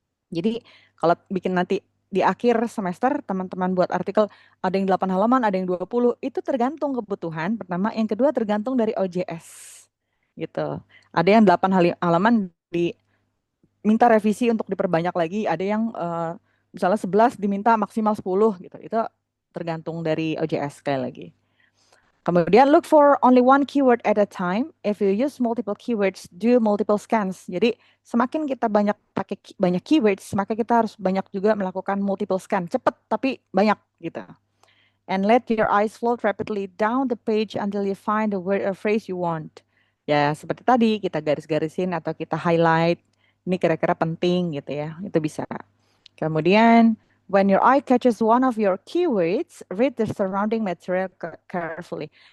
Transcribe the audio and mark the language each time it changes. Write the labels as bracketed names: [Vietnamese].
[Indonesian] Jadi kalau bikin nanti di akhir semester teman-teman buat artikel ada yang 8 halaman, ada yang 20, itu tergantung kebutuhan pertama, yang kedua tergantung dari OJS. Gitu. Ada yang 8 halaman diminta revisi untuk diperbanyak lagi, ada yang misalnya 11 diminta maksimal 10 gitu. Itu tergantung dari OJS sekali lagi. Kemudian [English] look for only one keyword at a time. If you use multiple keywords, do multiple scans. [Indonesian] Jadi semakin kita banyak pakai banyak keywords, maka kita harus banyak juga melakukan [English] multiple scan. [Indonesian] Cepat tapi banyak gitu. [English] And let your eyes float rapidly down the page until you find the word or phrase you want. [Indonesian] Ya, seperti tadi kita garis-garisin atau kita highlight. Ini kira-kira penting gitu ya. Itu bisa. Kemudian, [English] when your eye catches one of your keywords, read the surrounding material carefully.